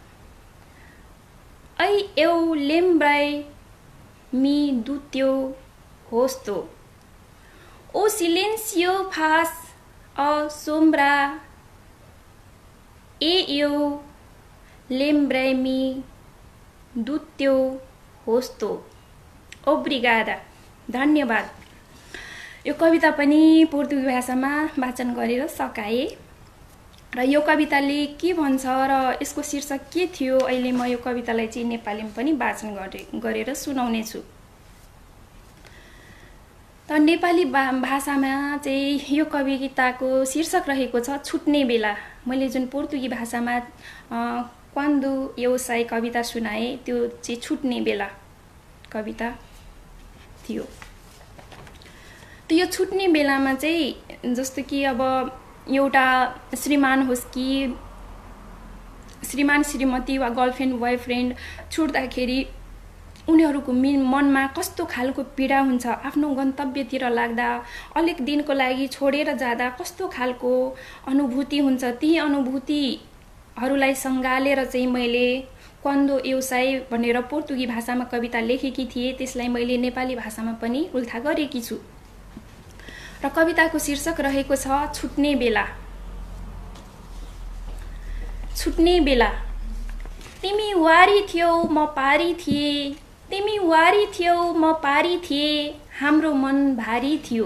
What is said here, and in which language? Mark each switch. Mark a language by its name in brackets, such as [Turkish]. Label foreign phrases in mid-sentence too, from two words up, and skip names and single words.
[Portuguese] Aí eu lembrei-me do teu rosto. O silêncio faz a sombra. E eu lembrei-me do teu rosto. Obrigada, [Nepali] धन्यवाद। यो कविता पनि पोर्तुगी भाषामा वाचन गरेर सकाए र यो कविताले के भन्छ र यसको शीर्षक के थियो, अहिले म यो कवितालाई चाहिँ नेपालीमा पनि वाचन गरेर सुनाउने छु। त नेपाली भाषामा चाहिँ यो कविताको शीर्षक रहेको छ छुट्ने बेला। मैले जुन पोर्तुगी भाषामा [Portuguese] Quando eu sei [Nepali] कविता सुनाए त्यो चाहिँ छुट्ने बेला कविता थियो। त यो छुट्ने बेलामा चाहिँ जस्तो कि अब एउटा श्रीमान होस् कि श्रीमान श्रीमती वा [English] girlfriend boyfriend [Nepali] छुट्दाखेरि उनीहरूको मनमा कस्तो खालको पीडा हुन्छ, आफ्नो गन्तव्यतिर लाग्दा अलिक दिनको लागि छोडेर जाँदा कस्तो खालको अनुभूति हुन्छ, ती अनुभूतिहरूलाई सँगालेर चाहिँ मैले [Portuguese] Quando eu sei [Nepali] भनेर पोर्तुगी भाषामा कविता लेखेकी थिए। त्यसलाई मैले नेपाली भाषामा पनि उल्था गरेकी छु र कविताको शीर्षक रहेको छ छुट्ने बेला। छुट्ने बेला। तिमी वारी थियौ म पारी थिए, तिमी वारी थियौ म पारी थिए, हाम्रो मन भारी थियो।